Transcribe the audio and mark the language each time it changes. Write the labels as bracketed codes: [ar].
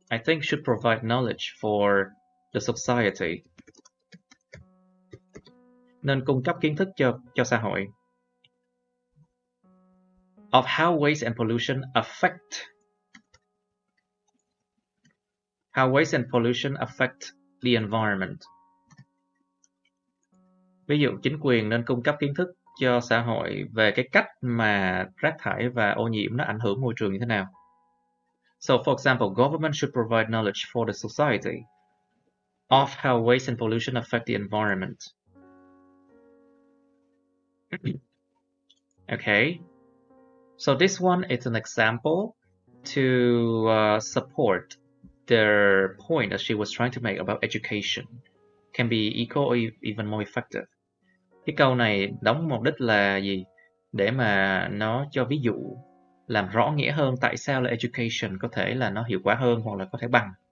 [en] I think should provide knowledge for the society. [vi] Nên cung cấp kiến thức cho xã hội. [en] Of how waste and pollution affect the environment. [vi] Ví dụ chính quyền nên cung cấp kiến thức cho xã hội về cái cách mà rác thải và ô nhiễm nó ảnh hưởng môi trường như thế nào. [en] So for example, government should provide knowledge for the society of how waste and pollution affect the environment. Okay. So this one is an example to support the point that she was trying to make about education can be equal or even more effective. [vi] Cái câu này đóng mục đích là gì? Để mà nó cho ví dụ, làm rõ nghĩa hơn tại sao là education có thể là nó hiệu quả hơn hoặc là có thể bằng.